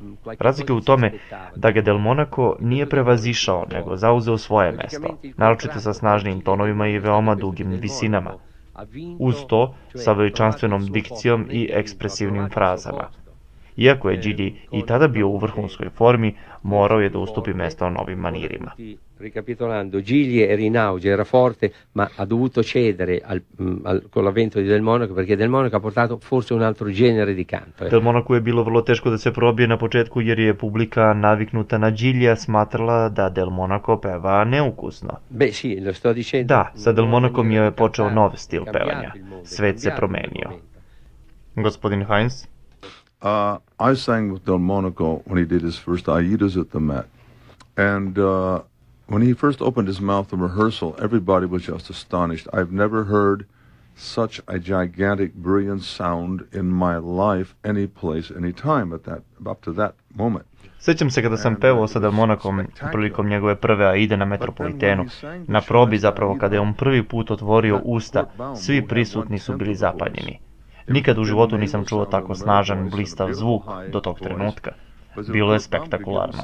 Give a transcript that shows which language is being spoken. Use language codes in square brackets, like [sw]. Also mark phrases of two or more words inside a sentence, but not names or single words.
[sr] Razlika je u tome da ga Del Monaco nije prevazišao, nego zauzeo svoje mesto, naročito sa snažnim tonovima i veoma dugim visinama. Uz to, sa veličanstvenom dikcijom i ekspresivnim frazama. Iako je Gigli i tada bio u vrhunskoj formi, morao je da ustupi mesto novim manirima. [it] Ricapitolando, Gigli era in auge, era forte, ma ha dovuto cedere con l'avvento di Del Monaco, perché Del Monaco ha portato forse un altro genere di canto. [sr] Del Monaco je bilo vrlo teško da se probije na početku jer je publika naviknuta na Giglija smatrala da Del Monaco peva neukusno. [it] Beh, sì, lo sto dicendo. [sr] Da, sa Del Monacom je počeo nov stil pevanja. Svet se promenio. Gospodin Heinz? [en] I sang with Del Monaco when he did his first Aidas at the Met. And when he first opened his mouth in rehearsal, everybody was just astonished. I've never heard such a gigantic, brilliant sound in my life, any place, any time up to that moment. [sr] Sjećam se kada sam pevao sa Del Monacom prilikom njegove prve Aide na Metropolitenu. Na probi zapravo kada je on prvi put otvorio usta, svi prisutni su bili zapanjeni. Nikad u životu nisam čuo tako snažan, blistav zvuk do tog trenutka. Bilo je spektakularno.